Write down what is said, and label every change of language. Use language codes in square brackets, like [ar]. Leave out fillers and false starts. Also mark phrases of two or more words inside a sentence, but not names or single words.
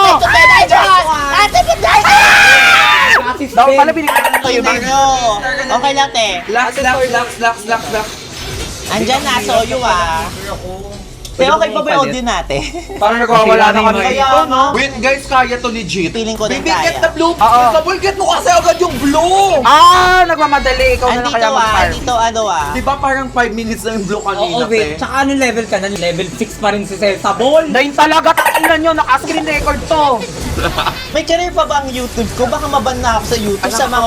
[tl] Ate, patay! Assist Daw din. pala binigyan ko Kayo kayo. Okay lang te. Lax. Andyan na, soyo ah. Te, okay pa ba yung audio natin? Parang nagwawala na kami Kaya, dito, no? [en] Wait, guys, [tl] kaya to legit. Feeling ko din [en] Baby, get the [tl] kaya. blue. Oo. Sabol, get mo kasi agad yung blue. Ah, nagmamadali. Ikaw na lang Andito kaya mag-farm. andito ano ah. Di ba parang 5 minutes na yung blue kanina, Oo, wait. te? Tsaka anong level ka na? Level 6 pa rin si Sel. Sabol! Dahil talaga, takinan nyo, naka-screen record to. May career pa ba ang YouTube ko? Baka maban na ako sa YouTube sa mga